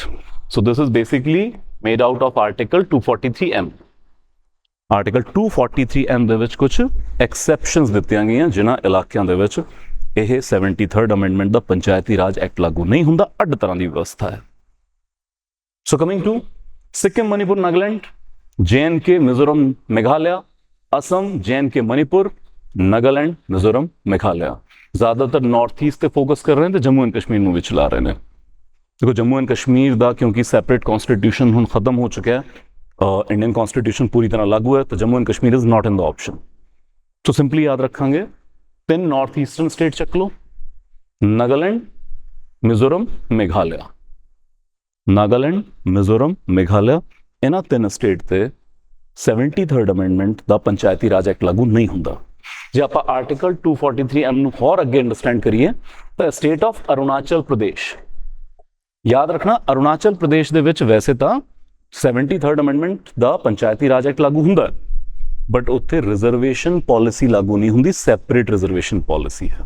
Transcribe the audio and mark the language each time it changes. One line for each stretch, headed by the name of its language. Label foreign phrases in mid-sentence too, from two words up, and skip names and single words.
English: So this is basically made out of Article 243M.
Punjabi: Article 243M ਦੇ ਵਿੱਚ ਕੁਝ exceptions ਦਿੱਤੀਆਂ ਗਈਆਂ ਜਿਨ੍ਹਾਂ ਇਲਾਕਿਆਂ ਦੇ ਵਿੱਚ ਇਹ
English: 73rd Amendment
Punjabi: ਦਾ ਪੰਚਾਇਤੀ ਰਾਜ ਐਕਟ ਲਾਗੂ ਨਹੀਂ ਹੁੰਦਾ, ਅੱਡ ਤਰ੍ਹਾਂ ਦੀ ਵਿਵਸਥਾ ਹੈ।
English: So coming to Sikkim, Manipur, Nagaland, JNK, Mizoram, Meghalaya,
Hindi: असम, JNK, मणिपुर, नागालैंड, मिजोरम, मेघालय। ज़्यादातर नॉर्थ ईस्ट पे फोकस कर रहे हैं तो जम्मू एंड कश्मीर में भी चला रहे हैं।
Punjabi: ਦੇਖੋ ਜੰਮੂ ਐਂਡ ਕਸ਼ਮੀਰ ਦਾ ਕਿਉਂਕਿ
English: separate constitution
Punjabi: ਹੁਣ ਖ਼ਤਮ ਹੋ ਚੁੱਕਾ ਹੈ,
English: Indian constitution
Punjabi: ਪੂਰੀ ਤਰ੍ਹਾਂ ਲਾਗੂ ਹੈ, ਤਾਂ ਜੰਮੂ ਐਂਡ ਕਸ਼ਮੀਰ
English: is not in the option.
Hindi: तो सिंपली याद रखेंगे 3
English: North Eastern state
Hindi: चक लो, नागालैंड, मिजोरम, मेघालय।
Punjabi: ਨਾਗਾਲੈਂਡ, ਮਿਜ਼ੋਰਮ, ਮੇਘਾਲਿਆ, ਇਨ੍ਹਾਂ 3 ਸਟੇਟ ਤੇ
English: 73rd Amendment
Punjabi: ਦਾ ਪੰਚਾਇਤੀ ਰਾਜ ਐਕਟ ਲਾਗੂ ਨਹੀਂ ਹੁੰਦਾ। ਜੇ ਆਪਾਂ ਆਰਟੀਕਲ 243 ਨੂੰ ਹੋਰ ਅੱਗੇ ਅੰਡਰਸਟੈਂਡ ਕਰੀਏ ਤਾਂ ਸਟੇਟ ਆਫ ਅਰੁਣਾਚਲ ਪ੍ਰਦੇਸ਼, ਯਾਦ ਰੱਖਣਾ ਅਰੁਣਾਚਲ ਪ੍ਰਦੇਸ਼ ਦੇ ਵਿੱਚ ਵੈਸੇ ਤਾਂ
English: 73rd Amendment
Punjabi: ਦਾ ਪੰਚਾਇਤੀ ਰਾਜ ਐਕਟ ਲਾਗੂ ਹੁੰਦਾ, ਬਟ ਉੱਥੇ
English: reservation policy
Punjabi: ਲਾਗੂ ਨਹੀਂ ਹੁੰਦੀ,
English: separate reservation policy
Punjabi: ਹੈ।